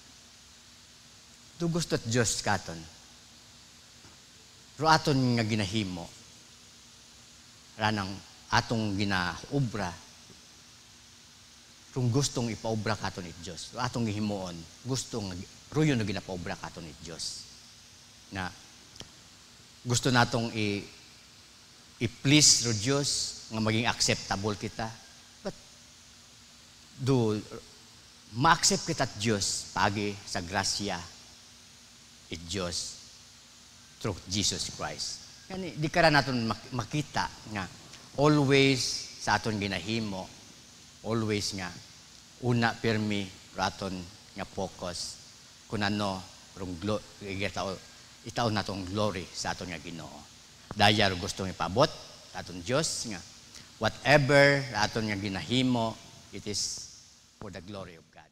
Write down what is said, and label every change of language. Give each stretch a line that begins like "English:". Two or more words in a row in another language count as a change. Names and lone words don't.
Aklanon: Do gusto't Diyos katon. Ro aton nga ginahimo ranang atong ginaubra kung gustong ipaubra katon it Diyos. Atong gihimuon, gustong ruyon na ginapaubra katon it Diyos. Na gusto natong i-please ro Diyos nga maging acceptable kita. But ma-accept kita at Diyos pagi sa grasya it Diyos
English: through Jesus Christ.
Aklanon: Yani, di ka naton makita nga always sa aton ginahimo, always nga una pirmi raton nga focus kun ano rong itaw natong glory sa aton nga Ginoo. Dayar gustong ipabot sa aton Dios nga whatever aton nga ginahimo,
English: it is for the glory of